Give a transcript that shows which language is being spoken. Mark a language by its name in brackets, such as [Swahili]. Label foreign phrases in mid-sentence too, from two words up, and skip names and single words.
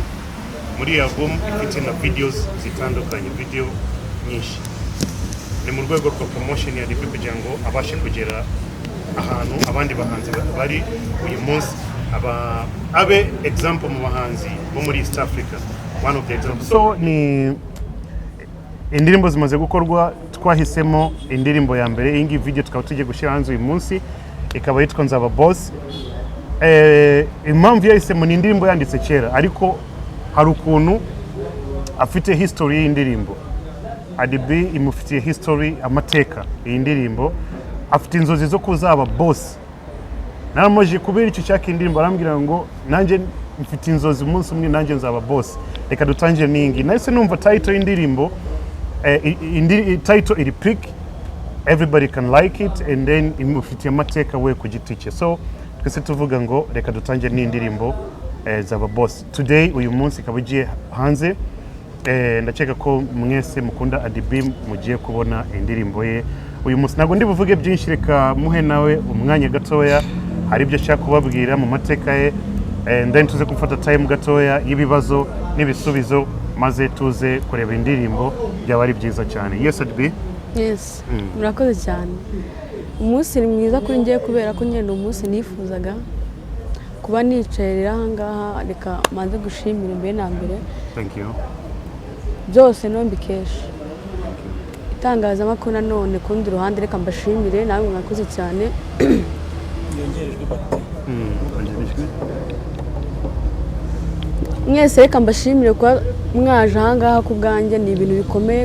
[Kinyarwanda] Muri album ifite na videos zitandukanye, video nyinshi. Ni mu rwego rwa promotion ya Adibi kugira ngo abashe kugera ahantu abandi bahanzi bari uyu munsi, abe example mu bahanzi bo muri East Africa, [English] one of the examples. [Kinyarwanda] So ni indirimbo zimaze gukorwa, twahisemo indirimbo ya mbere. Iyi ngiyi video tukaba tugiye gushyira hanze uyu munsi, ikaba yitwa Nzaba Boss. Impamvu yahisemo ni indirimbo yanditse kera, ariko hari ukuntu afite history y'indirimbo. Adibi imufitiye history, amateka. Iyi ndirimbo afite inzozi zo kuzaba boss. Naramoje kubera icyo cyaka indirimbo, arambwira ngo nanjye mfite inzozi umunsi umwe nanjye nzaba boss, reka dutangire ningi. Nahise numva title y'indirimbo, title iri pick, [English] everybody can like it, and then [Kinyarwanda] imufitiye amateka we ku giti cye. So twese tuvuga ngo reka dutangire n'indirimbo Nzaba Boss. Today uyu munsi kabugiye hanze, ndakeka ko mwese mukunda Adibi mugiye kubona indirimbo ye uyu munsi. Ntabwo ndi buvuge byinshi, reka muhe nawe umwanya gatoya, hari ibyo ashaka kubabwira mu mateka ye, [English] and then [Kinyarwanda] tuze gufata time gatoya y'ibibazo n'ibisubizo maze tuze kureba indirimbo byaba ari byiza cyane. [English] Yes Adbi? [Kinyarwanda] Yes, murakoze cyane. Umunsi ni mwiza kuri ngiye kubera ko ngenda umunsi nifuzaga kuba nicaye aha ngaha, reka manze gushimira imbere na mbere. [English] Thank you. [Kinyarwanda] Byose no mbikesha itangazamakuru, nanone kundi ruhande reka mbashimire nawe mwakoze cyane. Yongerejwe Bac-t. Mwese reka mbashimire kuba mwaje aha ngaha ku bwanjye, ni ibintu bikomeye.